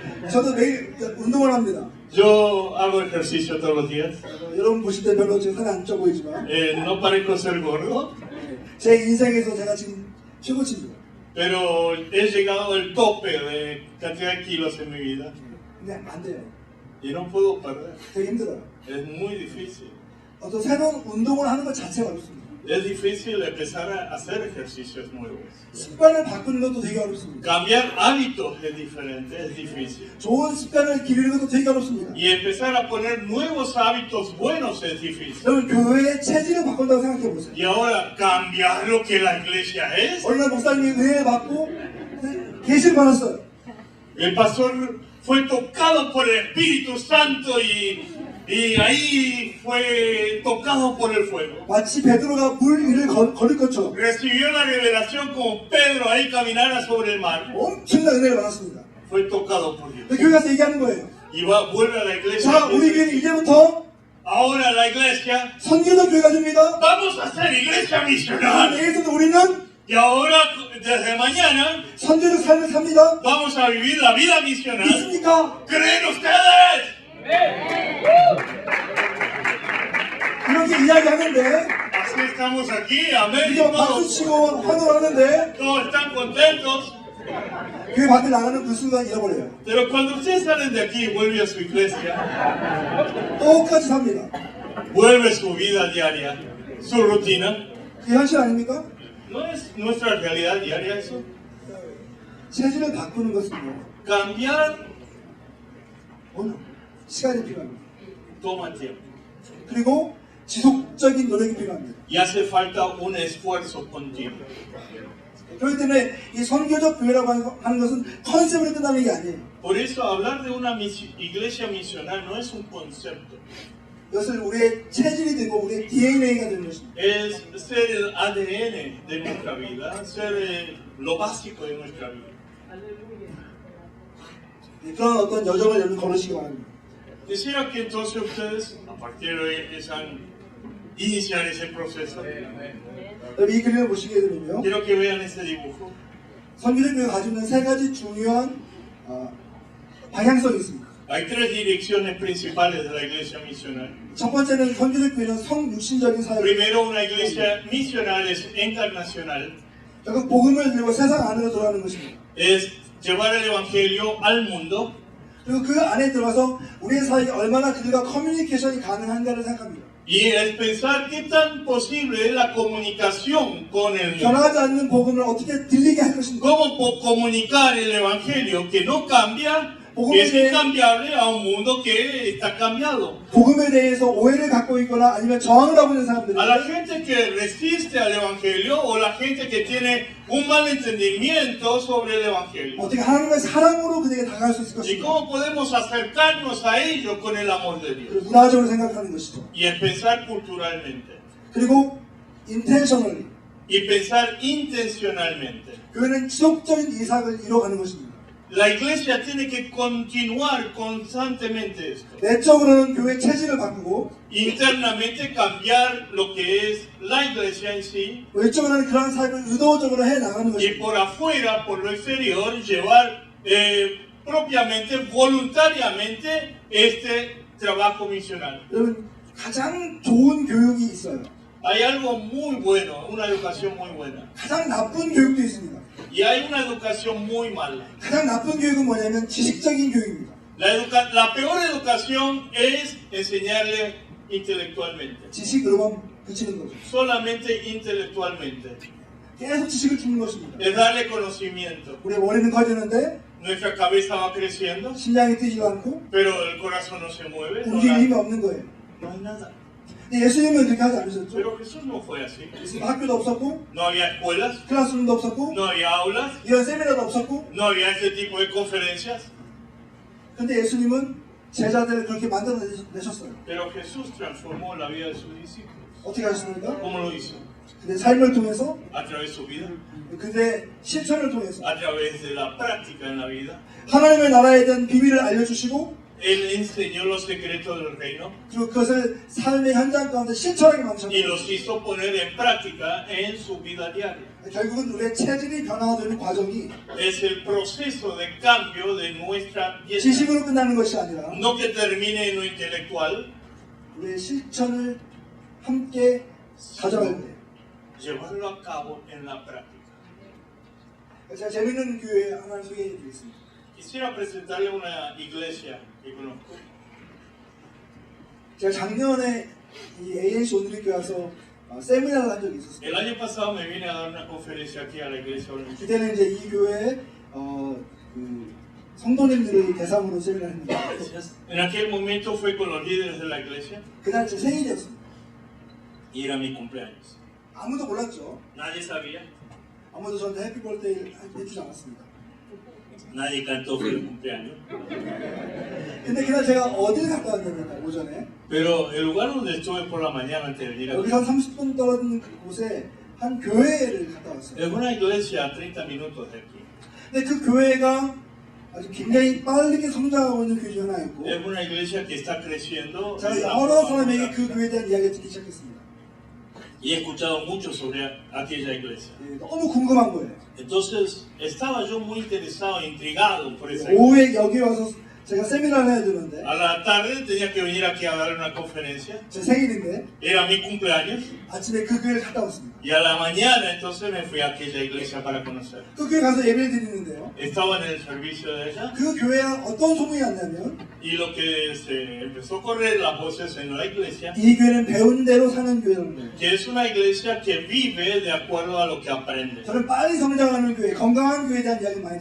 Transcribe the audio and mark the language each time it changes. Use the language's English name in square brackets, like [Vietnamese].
[Korean] 저도 매일 운동을 합니다. [Spanish] Yo hago ejercicio todos los días. [Korean] 여러분 보실 때 별로 지금 살이 안 쪄 보이지만 [Spanish] No parezco ser gordo, [Korean] 제 인생에서 제가 지금 최고치입니다. [Spanish] pero he llegado al tope de cantidad de kilos en mi vida [Korean] 근데 안 돼요. [Spanish] y no puedo perder. [Korean] 되게 힘들어요. [Spanish] Es muy difícil. [Korean] 어떤 새로운 운동을 하는 것 자체가 어렵습니다. [Spanish] Es difícil empezar a hacer ejercicios nuevos. [Korean] 습관을 바꾸는 것도 되게 어렵습니다. [Spanish] Cambiar hábitos es diferente, es difícil. [Korean] 좋은 습관을 기르는 것도 되게 어렵습니다. [Spanish] Y empezar a poner nuevos hábitos buenos es difícil. [Korean] 여러분 교회의 체질을 바꾼다고 생각해 보세요. [Spanish] Y ahora, cambiar lo que la iglesia es. [Korean] 어느 날 목사님이 은혜 받고 계시를 받았어요. [Spanish] El pastor fue tocado por el Espíritu Santo y ahí fue tocado por el fuego. [Korean] 마치 베드로가 물 위를 걸을 것처럼 [Spanish] Recibió la revelación como Pedro ahí caminara sobre el mar. [Korean] 엄청난 은혜를 받았습니다. [Spanish] Fue tocado por Dios. [Korean] 근데 교회 가서 얘기하는 거예요. [Spanish] Y vuelve a la iglesia. [Korean] 자, 우리 교회는 이제부터 [Spanish] Ahora la iglesia, [Korean] 선교적 교회가 됩니다. [Spanish] vamos a ser iglesia misional. [Korean] 내일부터 우리는 [Spanish] Y ahora, desde mañana, [Korean] 선교적 삶을 삽니다. [Spanish] vamos a vivir la vida misional. [Korean] 믿습니까? [Spanish] ¿Creen ustedes? [Korean] 이렇게 이야기하는데 [Spanish] Así estamos aquí, amén. [Korean] 우리가 박수 [Spanish] Todos, [Korean] 치고 환호하는데 [Spanish] todos están contentos. [Korean] 교회 밖에 나가는 그 순간 잃어버려요. [Spanish] Pero cuando ustedes salen de aquí y vuelven a su iglesia, [Korean] 똑같이 삽니다. [Spanish] vuelve su vida diaria, su rutina. [Korean] 그게 현실 아닙니까? [Spanish] ¿No es nuestra realidad diaria eso? [Korean] 체질을 바꾸는 것은 뭐? [Spanish] Cambiar [Korean] 오늘 시간이 필요합니다. [Spanish] toma tiempo. [Korean] 그리고 지속적인 노력이 필요합니다. [Spanish] Y hace falta un esfuerzo continuo. [Korean] 그렇기 때문에 이 선교적 교회라고 하는 것은 컨셉으로 끝나는 게 아니에요. [Spanish] Por eso hablar de una iglesia misional no es un concepto. [Korean] 이것을 우리의 체질이 되고 우리의 DNA가 되는 것입니다. [Spanish] Es ser el ADN de nuestra vida, ser lo básico de nuestra vida. [Korean] 그런 어떤 여정을 여러분 걸으시기 바랍니다. [Spanish] Quisiera que entonces ustedes, a partir de hoy, empiezan a iniciar ese proceso. [Korean] 여러분 이 그림을 보시게 되면요. [Spanish] Quiero que vean ese dibujo. [Korean] 선교적 교회가 가지고 있는 세 가지 중요한 방향성이 있습니다. [Spanish] Hay tres direcciones principales de la iglesia misional. [Korean] 첫 번째는 선교적 교회는 성육신적인 사역. [Spanish] Primero, una iglesia misional es encarnacional, [Korean] 결국 복음을 들고 세상 안으로 들어가는 것입니다. [Spanish] es llevar el evangelio al mundo. [Korean] 그리고 그 안에 들어가서 우리의 사역이 얼마나 그들과 커뮤니케이션이 가능한가를 생각합니다. [Spanish] Y es pensar qué tan posible es la comunicación con el mundo. [Korean] 변하지 않는 복음을 어떻게 들리게 할 것인가. [Spanish] ¿Cómo comunicar el evangelio que no cambia, que es incambiable a un mundo que está cambiado? [Korean] 복음에 대해서 오해를 갖고 있거나 아니면 저항을 하고 있는 사람들이 [Spanish] A la gente que resiste al evangelio o la gente que tiene un mal entendimiento sobre el evangelio. [Korean] 어떻게 하나님의 사랑으로 그들에게 다가갈 수 있을 [Spanish] ¿Y [Korean] 것인가. [Spanish] cómo podemos acercarnos a ellos con el amor de Dios? [Korean] 그리고 문화적으로 생각하는 것이죠. [Spanish] Y es pensar culturalmente. [Korean] 그리고 intentionally [Spanish] Y pensar intencionalmente. [Korean] 교회는 지속적인 이삭을 이뤄가는 것입니다. [Spanish] La iglesia tiene que continuar constantemente esto. [Korean] 내적으로는 교회 체질을 바꾸고 [Spanish] Internamente cambiar lo que es la iglesia en sí. [Korean] 외적으로는 그러한 사역을 의도적으로 해 나가는 [Spanish] Y [Korean] 것입니다. [Spanish] por afuera, por lo exterior, llevar propiamente, voluntariamente este trabajo misional. [Korean] 여러분 가장 좋은 교육이 있어요. [Spanish] Hay algo muy bueno, una educación muy buena. [Korean] 가장 나쁜 교육도 있습니다. [Spanish] Y hay una educación muy mala. [Korean] 가장 나쁜 교육은 뭐냐면 지식적인 교육입니다. [Spanish] La peor educación es enseñarle intelectualmente. [Korean] 지식으로만 그치는 거죠. [Spanish] Solamente intelectualmente. [Korean] 계속 지식을 주는 것입니다. [Spanish] Es darle conocimiento. [Korean] 우리의 머리는 커지는데 [Spanish] Nuestra cabeza va creciendo, [Korean] 심장이 뛰지도 않고 [Spanish] pero el corazón no se mueve. No [Korean] 움직일 힘이 [Spanish] hay [Korean] 없는 거예요. [Spanish] nada. [Korean] 근데 예수님은 그렇게 하지 않으셨죠? [Spanish] Pero Jesús no fue así. [Korean] 학교도 없었고 [Spanish] No había escuelas, [Korean] 클래스룸도 없었고 [Spanish] no había aulas, [Korean] 이런 세미나도 없었고 [Spanish] no había este tipo de conferencias. [Korean] 근데 예수님은 제자들을 그렇게 만들어내셨어요. [Spanish] Pero Jesús transformó la vida de sus discípulos. [Korean] 어떻게 하셨습니까? [Spanish] ¿Cómo lo hizo? [Korean] 그들의 삶을 통해서 [Spanish] A través de su vida, [Korean] 그들의 실천을 통해서 [Spanish] a través de la práctica en la vida. [Korean] 하나님의 나라에 대한 비밀을 알려주시고 [Spanish] Él enseñó los secretos del reino [Korean] 그리고 그것을 삶의 현장 가운데 실천하게 [Spanish] y [Korean] 만드셨어요. [Spanish] los hizo poner en práctica en su vida diaria. [Korean] 결국은 우리의 체질이 변화되는 과정이 [Spanish] Es el proceso de cambio de nuestra vida. [Korean] 지식으로 끝나는 것이 아니라 [Spanish] No que termine en lo intelectual, [Korean] 우리의 실천을 함께 가져갈 때 [Spanish] llevarlo a cabo en la práctica. [Korean] 제가 재밌는 교회 하나를 소개해 드리겠습니다. [Spanish] Quisiera presentarle una iglesia que conozco. [Korean] 제가 작년에 이 ANC 온누리교회 와서 세미나를 한 적이 있었어요. [Spanish] El año pasado me vine a dar una conferencia aquí a la iglesia. [Korean] 그때는 이제 이 교회 그 성도님들을 대상으로 세미나를 했는데 [Spanish] En aquel momento fue con los líderes de la iglesia [Korean] 그날 제 생일이었습니다. [Spanish] y era mi cumpleaños. [Korean] 아무도 몰랐죠. [Spanish] Nadie sabía, [Korean] 아무도 저한테 해피 벌데이 해주지 않았습니다. [Spanish] nadie cantó feliz cumpleaños. [Korean] 근데 그날 제가 어딜 갔다 왔냐면 오전에 [Spanish] Pero el lugar donde estuve por la mañana antes de venir aquí [Korean] 여기서 한 30분 떨어진 곳에 한 교회를 갔다 왔어요. [Spanish] es una iglesia a 30 minutos de aquí. [Korean] 근데 그 교회가 아주 굉장히 빠르게 성장하고 있는 교회 중에 하나 있고 [Spanish] Es una iglesia que está creciendo. [Korean] 제가 여러 사람에게 그 교회에 대한 이야기를 듣기 시작했습니다. [Spanish] Y he escuchado mucho sobre aquella iglesia. [Korean] 예, 너무 궁금한 거예요. [Spanish] Entonces estaba yo muy interesado, intrigado por esa iglesia. [Korean] 오후에 여기 와서 제가 세미나를 해야 되는데 [Spanish] A la tarde tenía que venir aquí a dar una conferencia. [Korean] 제 생일인데 [Spanish] Era mi cumpleaños. [Korean] 아침에 그 교회를 갔다 왔습니다. [Spanish] Y a la mañana entonces me fui a aquella iglesia para conocer. [Korean] 그 교회 가서 예배를 드리는데요. [Spanish] Estaba en el servicio de ella. [Korean] 그 교회에 어떤 소문이 났냐면 [Spanish] Y lo que se empezó a correr las voces en la iglesia, [Korean] 이 교회는 배운 대로 사는 교회라는 거예요. [Spanish] que es una iglesia que vive de acuerdo a lo que aprende. [Korean] 저는 빨리 성장하는 교회, 건강한 교회에 대한 이야기 많이